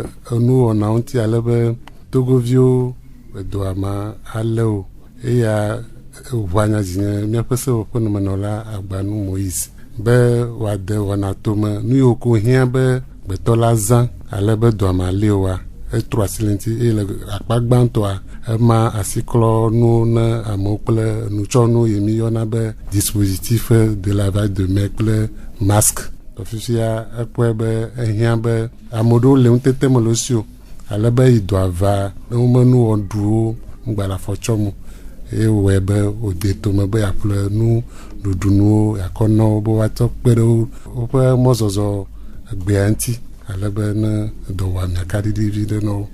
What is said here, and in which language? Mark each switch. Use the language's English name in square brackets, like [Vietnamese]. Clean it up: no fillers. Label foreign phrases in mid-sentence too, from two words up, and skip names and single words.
[Ewe] enuwɔna ŋuti ale be togoviwo edoa ma ale o eya ʋua nyadzinye míaƒe sewoƒenɔmenɔla Agbanu Moïse be wòade wɔna tome nu yiwo ko hiã be gbetɔ la zã ale be doa ma le oa etrɔ asi le ŋuti eye le akpa gbãtɔa ema asiklɔ nuwo ne amewo kple nutsɔnuwo yi mi yɔna be [French] dispositif de lavage de main [Ewe] kple masque. Fifia ekpɔe be ehiã be ame ɖewo le ŋutete me le si o ale be yi doa va ne womenu wɔɖuwo ŋgbadafɔ tsɔ mo eye wòwɔe be wòde tome be yeaƒle nu ɖuɖunuwo yakɔ na wo be woatsɔ kpe ɖe woƒe mɔzɔzɔ egbea ŋuti ale be ne dɔwɔamia kaɖiɖi vi ɖe na wo.